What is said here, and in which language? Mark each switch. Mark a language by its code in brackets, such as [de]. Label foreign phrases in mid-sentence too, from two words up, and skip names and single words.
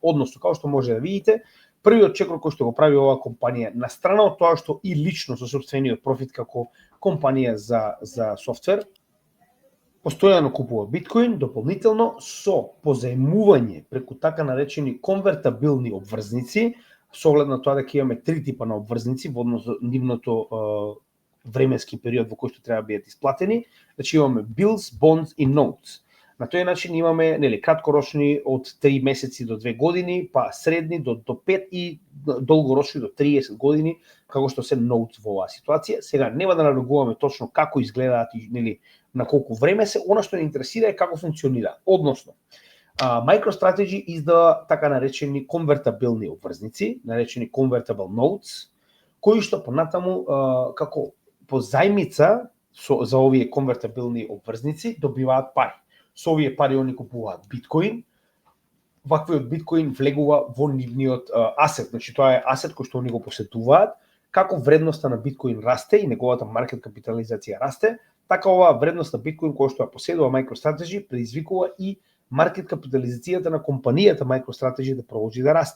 [mk] Односно, како што може да видите, првиот чекор кој што го прави оваа компанија, на страна од тоа што и лично со сопствениот профит како компанија за софтвер, постојано купува биткоин, дополнително со позајмување преку така наречени конвертабилни обврзници, со оглед на тоа дека имаме 3 типа на обврзници во однос на нивното временски период во кој што треба да бидат исплатени. Значи имаме [en] bills, bonds [mk] и notes. На тој начин имаме нели краткорочни од 3 месеци до 2 години, па средни до 5 и долгорочни до 30 години, како што се notes во оваа ситуација. Сега нема да наругуваме точно како изгледаат и нели на колку време се, она што не интересира е како функционира. Односно, MicroStrategy издава така наречени конвертабилни обврзници, наречени [en] convertible notes, [mk] кои што понатаму како позајмица за овие конвертабилни обврзници добиваат пари. Со овие пари они купуваат биткоин, ваквиот биткоин влегува во нивниот асет, значи тоа е асет кој што они го посетуваат, како вредноста на биткоин расте и неговата маркет капитализација расте, така оваа вредност на биткоин која што ја поседува MicroStrategy предизвикува и маркет капитализацијата на компанијата MicroStrategy да продолжи да расте.